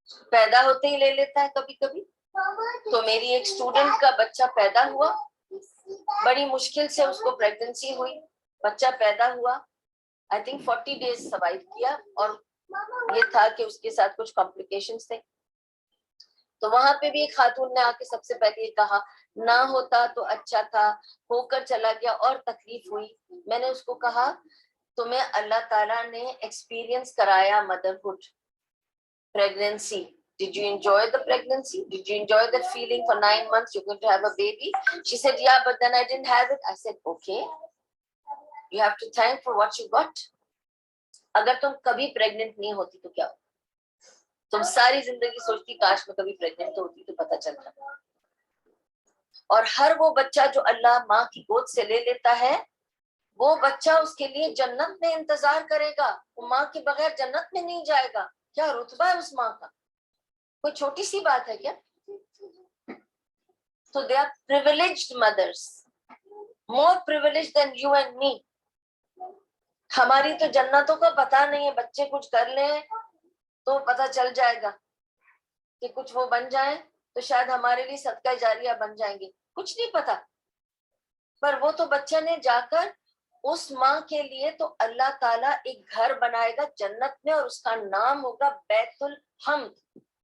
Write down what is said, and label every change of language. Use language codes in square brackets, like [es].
[ur] پیدا ہوتے ہی لے لیتا ہے کبھی کبھی. تو میری ایک اسٹوڈنٹ کا بچہ پیدا ہوا, بڑی مشکل سے اس کو پریگننسی ہوئی, بچہ پیدا ہوا, آئی تھنک 40 days سروائیو کیا, اور یہ تھا کہ اس کے ساتھ کچھ کمپلیکیشنز تھے. تو وہاں پہ بھی ایک خاتون نے آ کے سب سے پہلے یہ کہا نہ ہوتا تو اچھا تھا, ہو کر چلا گیا اور تکلیف ہوئی. میں نے اس کو کہا تمہیں اللہ تعالیٰ نے ایکسپیرینس کرایا motherhood, pregnancy. [en] Did you enjoy the pregnancy? Did you enjoy that feeling for 9 months you're going to have a baby? She said, yeah, but then I didn't have it. I said, okay. You have to thank for what you got. [ur] اگر تم کبھی pregnant نہیں ہوتی تو کیا ہوتا, تم ساری زندگی سوچتی کاش میں کبھی پریگننٹ ہوتی تو پتہ چلتا. اور ہر وہ بچہ جو اللہ ماں کی گود سے لے لیتا ہے, وہ بچہ اس کے لیے جنت میں انتظار کرے گا. وہ ماں کے بغیر جنت میں نہیں جائے گا. کیا رتبہ ہے اس ماں کا, کوئی چھوٹی سی بات ہے کیا. [en] So they are privileged mothers, more privileged than you and me. [ur] ہماری تو جنتوں کا پتہ نہیں ہے, بچے کچھ کر لیں تو پتہ چل جائے گا کہ کچھ وہ بن جائیں تو شاید ہمارے لیے صدقہ جاریہ بن جائیں گے, کچھ نہیں پتا. پر وہ تو بچہ نے جا کر اس ماں کے لیے تو اللہ تعالیٰ ایک گھر بنائے گا جنت میں, اور اس کا نام ہوگا بیت الحمد.